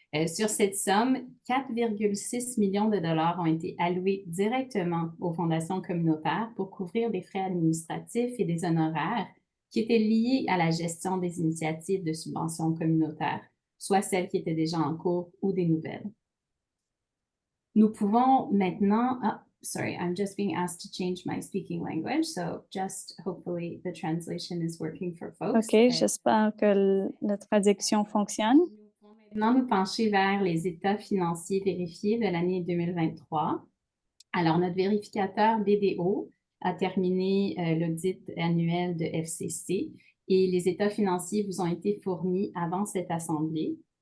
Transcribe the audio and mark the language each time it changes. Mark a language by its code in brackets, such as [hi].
[fr] Sur cette somme, 4,6 millions de dollars ont été alloués directement aux fondations communautaires pour couvrir des frais administratifs et des honoraires qui étaient liés à la gestion des initiatives de subventions communautaires, soit celles qui étaient déjà en cours ou des nouvelles. Nous pouvons maintenant, [en] sorry, I'm just being asked to change my speaking language, so just hopefully the translation is working for folks. [fr] OK, j'espère que la traduction fonctionne. Maintenant, nous pencher vers les états financiers vérifiés de l'année 2023. Alors, notre vérificateur BDO a terminé l'audit annuel de FCC et les états financiers vous ont été fournis avant cette assemblée.